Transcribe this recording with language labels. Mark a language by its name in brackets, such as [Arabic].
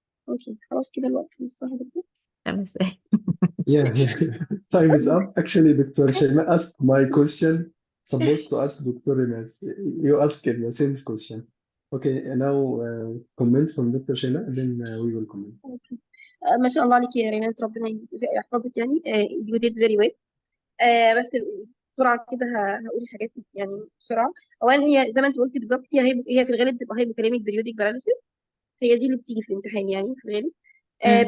[English] Okay, [Arabic] خلاص كده الوقت خلص، صح كده؟ خلاص. [English] Yeah, time is up. Actually, Dr. Shema asked my question. Supposed to ask Dr. Renas. You asked the same question. Okay, and now comment from Dr. Shema, and then we will comment. Okay. [Arabic] ما شاء الله عليك يا ريمان، ربنا يحفظك يعني. [English] you did very well. [Arabic] بس بسرعة كده هقول حاجات يعني بسرعة. أولا هي زي ما أنت قلتي بالظبط، هي في الغالب بتبقى هايبوكاليميك بريودك باراليسيس. هي دي اللي بتيجي في الامتحان يعني في الغالب. مم.